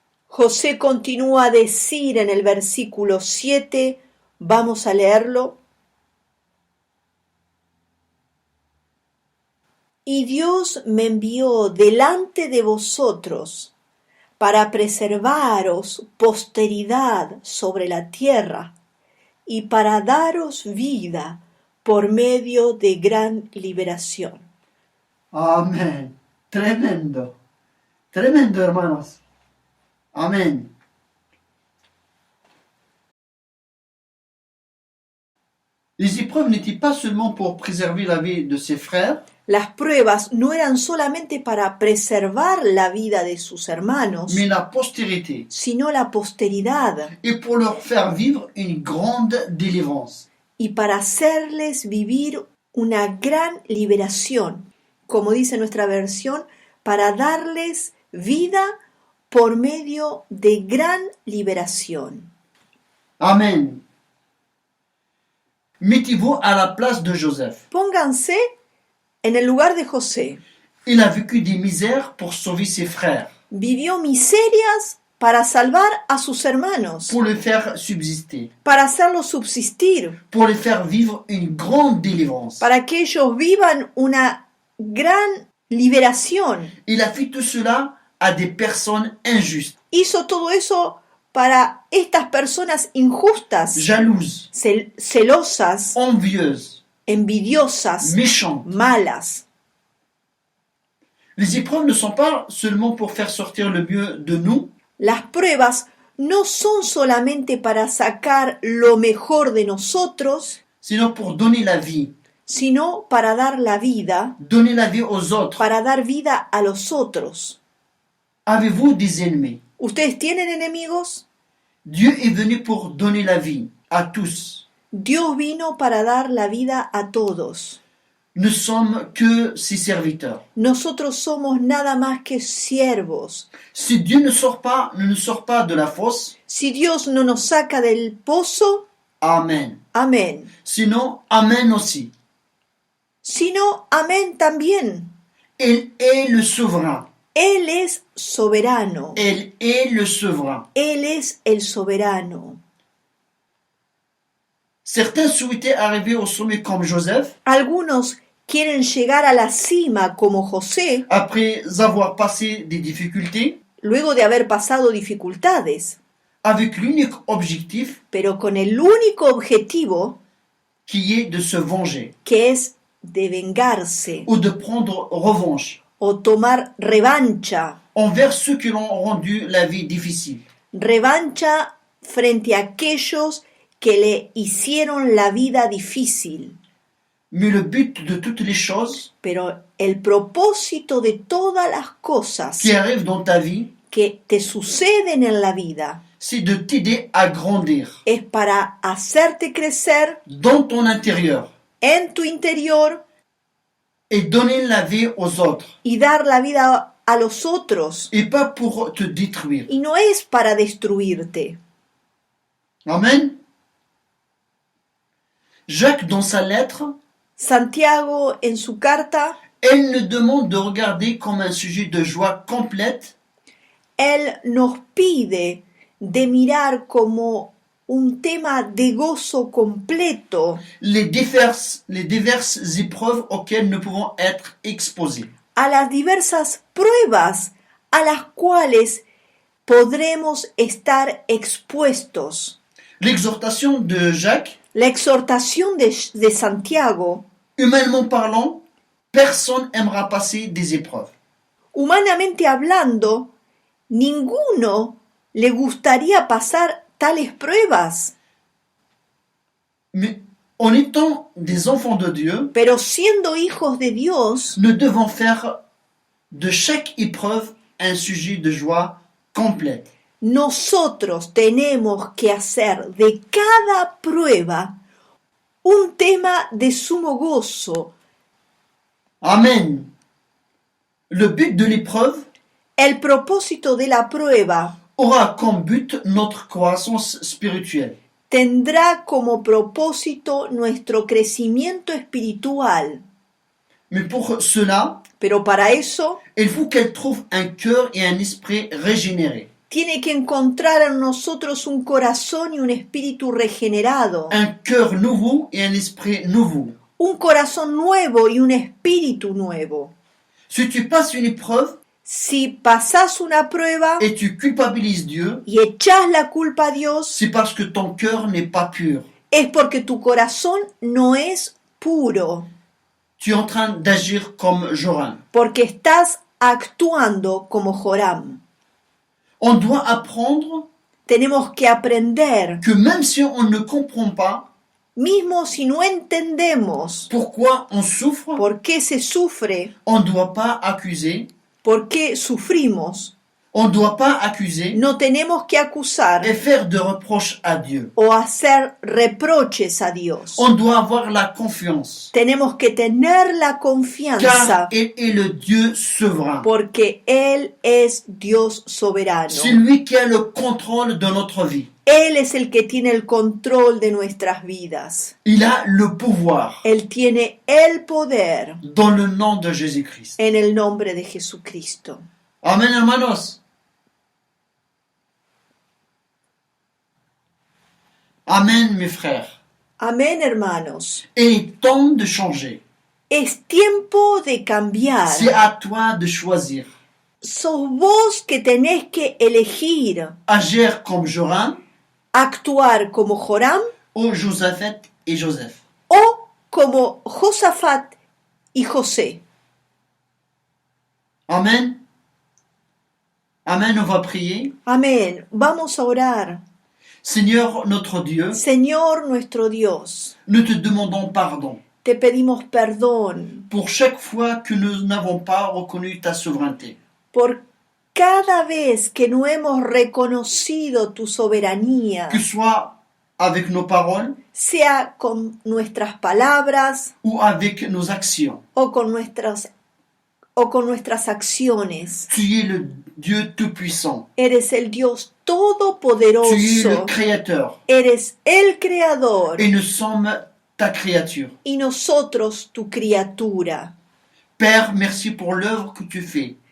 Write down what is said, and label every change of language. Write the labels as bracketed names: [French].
[Spanish] José continúa a decir en el versículo 7, vamos a leerlo. Y Dios me envió delante de vosotros para preservaros posteridad sobre la tierra y para daros vida por medio de gran liberación. Amen. Tremendo. Tremendo, hermanos. Amen. [French] Les épreuves n'étaient pas seulement pour préserver la vie de ses frères, [Spanish] Las pruebas no eran solamente para preservar la vida de sus hermanos, [French] mais la postérité, [Spanish] sino la posteridad, [French] et pour leur faire vivre une grande délivrance. [Spanish] y para hacerles vivir una gran liberación, como dice nuestra versión, para darles vida por medio de gran liberación. [French] Amen. Mettez-vous à la place de Joseph. [Spanish] Pónganse en el lugar de José. [French] Il a vécu des misères pour sauver ses frères, [Spanish] Vivió miserias para salvar a sus hermanos, [French] pour les faire subsister, [Spanish] para hacerlos subsistir, [French] pour les faire vivre une grande délivrance. [Spanish] para que ellos vivan una gran liberación. [French] Il a fait tout cela à des personnes injustes, [Spanish] Hizo todo eso para estas personas injustas, [French] jalouses, [Spanish] celosas, [French] envieuses, [Spanish] envidiosas, [French] méchantes. [Spanish] malas. [French] Les épreuves ne sont pas seulement pour faire sortir le mieux de nous, [Spanish] Las pruebas no son solamente para sacar lo mejor de nosotros, [French] sinon pour donner la vie [Spanish] sino para dar la vida, [French] aux autres. [Spanish] para dar vida a los otros. [French] Avez-vous des ennemis? [Spanish] ¿Ustedes tienen enemigos? [French] Dieu est venu pour donner la vie à tous. [Spanish] Dios vino para dar la vida a todos. [French] Ne sommes que ses serviteurs. [Spanish] Nosotros somos nada más que siervos. [French] Si Dieu ne nous sort pas de la fosse, [Spanish] Si Dios no nos saca del pozo, [French] Amen. [Spanish] amén. [French] Sinon, Amen aussi. [Spanish] Si no, amén también. [French] Il est le souverain. [Spanish] Él es soberano. [French] Il est le souverain. [Spanish] Él es el soberano. [French] Certains souhaitaient arriver au sommet comme Joseph, [Spanish] Algunos quieren llegar a la cima como José, [French] après avoir passé des difficultés, [Spanish] luego de haber pasado dificultades, [French] avec l'unique objectif [Spanish] pero con el único objetivo [French] qui est de se venger [Spanish] que es de vengarse [French] ou de prendre revanche [Spanish] o tomar revancha, [French] envers ceux qui l'ont rendu la vie difficile. [Spanish] revancha frente a aquellos que le hicieron la vida difícil. [French] Mais le but de toutes les choses [Spanish] Pero el propósito de todas las cosas [French] qui arrivent dans ta vie, [Spanish] que te suceden en la vida [French] c'est de t'aider à grandir [Spanish] es para hacerte crecer [French] dans ton intérieur [Spanish] en tu interior [French] et donner la vie aux autres, [Spanish] y dar la vida a los otros. [French] et pas pour te détruire. [Spanish] Y no es para destruirte. [French] Amen. Jacques, dans sa lettre, [Spanish] Santiago, en su carta, [French] elle nous demande de regarder comme un sujet de joie complète [Spanish] él nos pide de mirar como un tema de gozo completo [French] les diverses épreuves auxquelles nous pouvons être exposés. [Spanish] a las diversas pruebas a las cuales podremos estar expuestos. [French] L'exhortation de Jacques, [Spanish] La exhortación de Santiago, [French] humainement parlant, personne n'aimera passer des épreuves. [Spanish] humanamente hablando, ninguno le gustaría pasar tales pruebas, [French] Mais en étant des enfants de Dieu, [Spanish] pero siendo hijos de Dios, [French] nous devons faire de chaque épreuve un sujet de joie complète. [Spanish] nosotros tenemos que hacer de cada prueba un tema de sumo gozo. [French] Amen. Le but de l'épreuve [Spanish] El propósito de la prueba [French] aura comme but notre croissance spirituelle. [Spanish] tendrá como propósito nuestro crecimiento espiritual, [French] Mais pour cela, [Spanish] pero para eso [French] il faut qu'elle trouve un cœur et un esprit régénérés. [Spanish] tiene que encontrar en nosotros un corazón y un espíritu regenerado, [French] Un cœur nouveau et un esprit nouveau. [Spanish] un corazón nuevo y un espíritu nuevo. [French] Si tu passes une épreuve [Spanish] Si pasás una prueba [French] et tu culpabilises Dieu, [Spanish] y echás la culpa a Dios, [French] c'est parce que ton cœur n'est pas pur. [Spanish] es porque tu corazón no es puro, [French] Tu es en train d'agir comme Joram. [Spanish] porque estás actuando como Joram. [French] On doit apprendre [Spanish] Tenemos que aprender [French] que même si on ne comprend pas, [Spanish] Mismo si no entendemos [French] pourquoi on souffre, [Spanish] por qué se sufre, [French] on ne doit pas accuser, [Spanish] por qué sufrimos, [French] on ne doit pas accuser [Spanish] no tenemos que acusar [French] et faire de reproches à Dieu. [Spanish] o hacer reproches a Dios. [French] On doit avoir la confiance, [Spanish] Tenemos que tener la [French] car [Spanish] confianza [French] il est le Dieu souverain. [Spanish] porque Él es Dios soberano. [French] C'est lui qui a le contrôle de notre vie. [Spanish] Él es el que tiene el control de nuestras vidas. [French] Il a le pouvoir [Spanish] Él tiene el poder [French] dans le nom de Jésus-Christ. [Spanish] en el nombre de Jesucristo. Amen, hermanos. [French] Amen, mes frères. [Spanish] Amén, hermanos. [French] Il est temps de changer. [Spanish] Es tiempo de cambiar. [French] C'est à toi de choisir. [Spanish] Sos vos que tenés que elegir [French] Agir comme Joram [Spanish] actuar como Joram [French] ou Josaphat et Joseph. [Spanish] o como Josafat y José. [French] Amen. Amen, on va prier. [Spanish] Amén. Vamos a orar. [French] Seigneur notre Dieu, [Spanish] Señor nuestro Dios, [French] nous te demandons pardon [Spanish] te pedimos perdón [French] pour chaque fois que nous n'avons pas reconnu ta souveraineté. [Spanish] por cada vez que no hemos reconocido tu soberanía, [French] Que ce soit avec nos paroles [Spanish] sea con nuestras palabras [French] ou avec nos actions. [Spanish] o con nuestras acciones. [French] Tu es le Dieu Tout-Puissant. [Spanish] Eres el Dios [French] Tu es le [Spanish] todopoderoso. [French] Créateur. [Spanish] Eres el Creador [French] Et nous sommes ta créature. [Spanish] y nosotros tu criatura. [French] Père, merci pour l'œuvre que tu fais